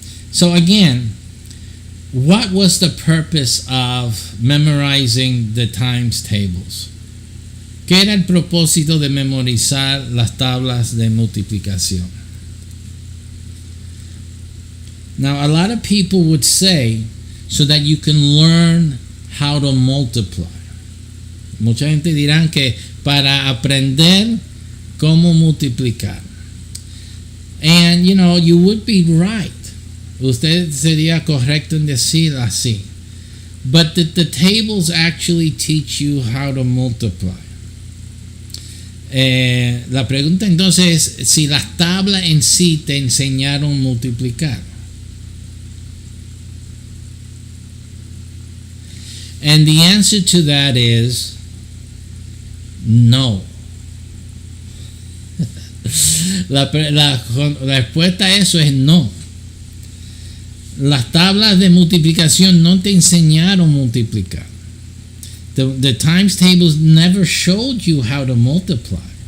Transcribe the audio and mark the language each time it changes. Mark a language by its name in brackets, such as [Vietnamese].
[English] So again, what was the purpose of memorizing the times tables? [Spanish] ¿Qué era el propósito de memorizar las tablas de multiplicación? [English] Now, a lot of people would say so that you can learn how to multiply. [Spanish] Mucha gente dirán que para aprender cómo multiplicar. [English] And, you would be right. [Spanish] Usted sería correcto en decir así. [English] But did the tables actually teach you how to multiply? [Spanish] La pregunta entonces es si las tablas en sí te enseñaron a multiplicar. [English] And the answer to that is no. [Spanish] La respuesta a eso es no. Las tablas de multiplicación no te enseñaron multiplicar. [English] The times tables never showed you how to multiply.